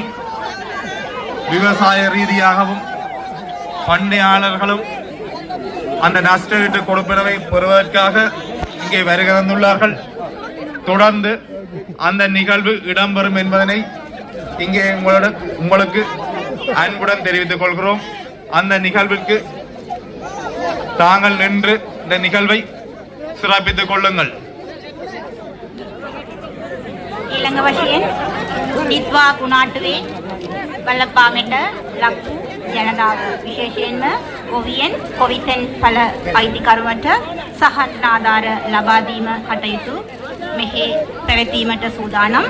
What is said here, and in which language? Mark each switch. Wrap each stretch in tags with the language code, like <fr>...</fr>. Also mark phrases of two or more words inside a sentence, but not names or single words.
<ta>விவசாய ரீதியாகவும் பண்ணையாளர்களும் அந்த நஷ்டஈட்டு கொடுப்பனவை பெறுவதற்காக இங்கே வருகை தந்துள்ளார்கள். தொடர்ந்து அந்த நிகழ்வு இடம்பெறும் என்பதனை இங்கே உங்களுக்கு அன்புடன் தெரிவித்துக் கொள்கிறோம். அந்த நிகழ்வுக்கு தாங்கள் நின்று இந்த நிகழ்வை சிறப்பித்துக் கொள்ளுங்கள்.</ta> <si>ඊළඟ වශයෙන් නිත්වා කුණාටුවේ බලපාමට ලක්වූ ජනතාව විශේෂයෙන්ම ගොවියන් කොවිතෙන් පළ අයිතිකරුවන්ට සහන ආධාර ලබා දීම කටයුතු මෙහි පැවැත්වීමට සූදානම්.</si>